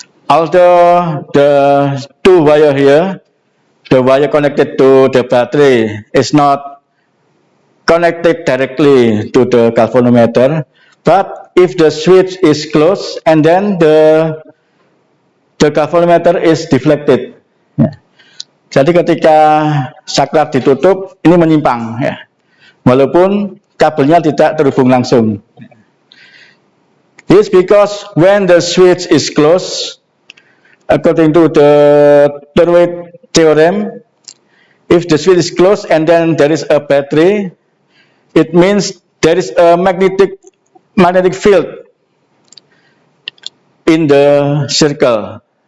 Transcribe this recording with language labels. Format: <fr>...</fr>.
<en>Although the two wire here, the wire connected to the battery is not connected directly to the galvanometer, but if the switch is closed and then the galvanometer is deflected.</en> <id>Ya. Jadi ketika saklar ditutup, ini menyimpang, ya. Walaupun kabelnya tidak terhubung langsung.</id> <en>This because when the switch is closed, according to the toroid theorem, if the switch is closed and then there is a battery, it means there is a magnetic field in the circle.</en>